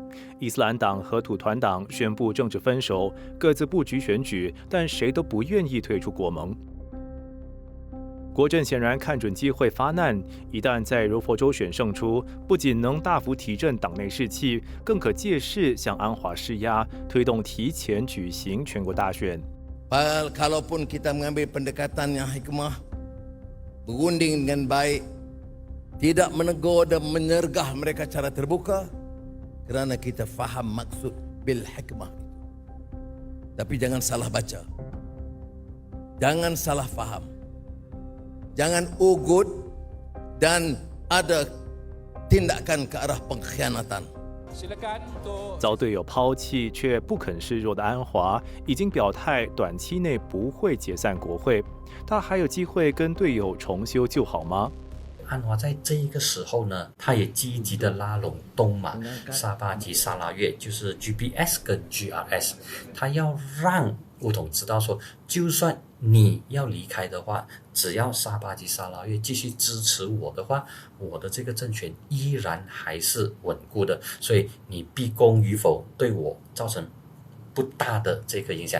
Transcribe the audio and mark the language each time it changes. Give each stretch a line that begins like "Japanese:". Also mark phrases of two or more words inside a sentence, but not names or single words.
Chinese: 伊斯兰党和土团党宣布政治分手，各自布局选举，但谁都不愿意退出国盟。国阵显然看准机会发难，一旦在柔佛州选胜出，不仅能大幅提振党内士气，更可借势向安华施压，推动提前举行全国大选。
Malay: Kalaupun kita mengambil pendekatan yang hikmah, berunding dengan baik, tidak menegur dan menyergah mereka secara terbuka, kerana kita faham maksud
Arabic: بالحكمة.
Malay: Tapi jangan salah baca, jangan salah faham, jangan ugut dan ada tindakan ke arah pengkhianatan.
Chinese: 遭队友抛弃却不肯示弱的安华，已经表态短期内不会解散国会。他还有机会跟队友重修旧好吗？安华在这一个时候呢，他也积极的拉拢东马、沙巴及沙拉越，就是 GPS 跟 GRS， 他要让巫统知道说，就算你要离开的话，只要沙巴及沙拉越继续支持我的话，我的这个政权依然还是稳固的，所以你毕恭与否对我造成不大的这个影响。